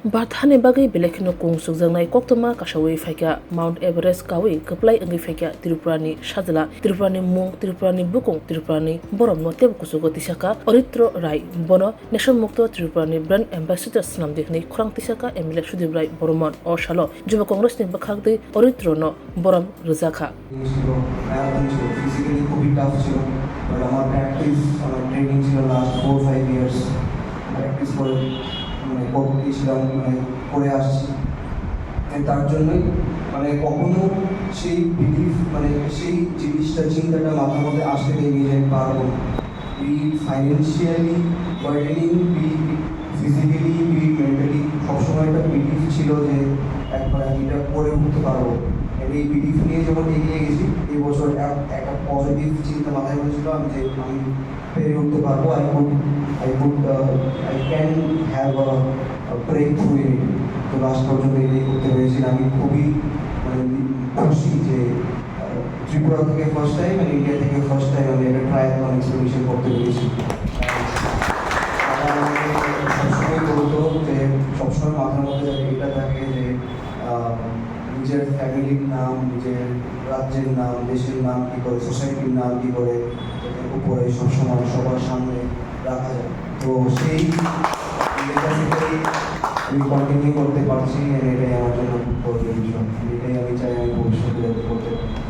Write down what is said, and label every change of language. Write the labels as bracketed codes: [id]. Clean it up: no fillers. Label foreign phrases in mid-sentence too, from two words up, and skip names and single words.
[trp] Bathani bagai belekino kung sukjangnai koktoma kasawi faika Mount Everest kawi keplai angi faika Tripurani sajala Tripurani mung Tripurani bukung Tripurani borom no teb kusugo tisaka Oritro Rai bono Nation Mukto Tripurani [en] brand ambassador [trp] snamdikni khurang tisaka emile Sudip Rai boromon o shalo Juba Congress ni bakhagdi Oritro no borom rizakha [bn] physically খুবই টাফ ছিল বাট আমার প্র্যাকটিস আমার ট্রেনিং ছিল [en] last 4-5 years [bn] প্র্যাকটিস করে করেছিলাম করে আসছি তার জন্যই কখনো সেই বিলিফ সেই জিনিসটা চিন্তাটা মাথার মধ্যে আসতে দেয়নি যে পারবো [en] be financially burdening be physically be mentally [bn] সবসময় একটা বিলিফ ছিল যে একবার আমি এটা করে উঠতে পারবো এই বিলিফ নিয়ে যখন এগিয়ে গেছি এই বছর একটা পজিটিভ চিন্তা মাথায় হয়েছিল যে আমি পেরে উঠতে পারবো [en] I can have a breakthrough in it. [bn] তো লাস্ট পর্যন্ত এই করতে পেরেছি আমি খুবই খুশি যে ত্রিপুরা থেকে [en] first time [bn] আর ইন্ডিয়া থেকে [en] first time [bn] আমি একটা [en] triathlon expedition [bn] করতে পেরেছি সবসময় বলতো যে সবসময় মাথার মধ্যে এটা থাকে যে নিজের ফ্যামিলির নাম নিজের রাজ্যের নাম দেশের নাম কী করে সোসাইটির নাম কী করে উপরে সবসময় সবার সামনে রাখা যায় তো সেই আমি কন্টিনিউ করতে পারছি এটাই আমার জন্য খুব বড় বিষয় এটাই আমি চাই আমি ভবিষ্যতে যাতে করতে পারি